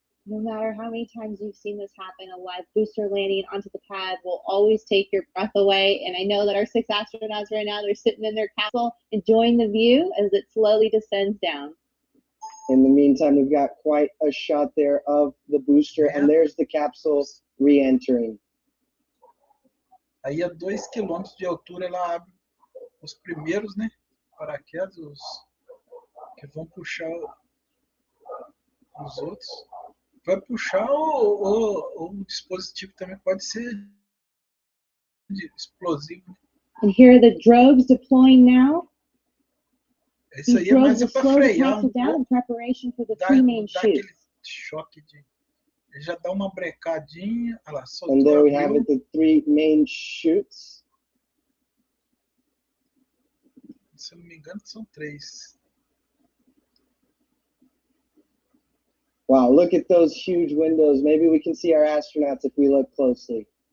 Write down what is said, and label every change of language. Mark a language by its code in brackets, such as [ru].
[en] No matter how many times you've seen this happen, a live booster landing onto the pad will always take your breath away. And I know that our 6 astronauts right now, they're sitting in their capsule enjoying the view as it slowly descends down. In the meantime, we've got quite a shot there of the booster, and there's the capsule re-entering. [pt] Aí a 2 quilômetros de altura ela abre os primeiros, né, paraquedas, os que vão puxar os outros. Vai puxar o dispositivo também pode ser explosivo. [en] And here are the drogues deploying now. [pt] Isso aí é mais para frear um [en] down in preparation for the 3 main shoots. [pt] Choque de já dá uma brecadinha. Olha lá, [en] and there we have it, the 3 main chutes. [pt] Se eu não me engano, são 3. [en] Wow, look at those huge windows. Maybe we can see our astronauts if we look closely.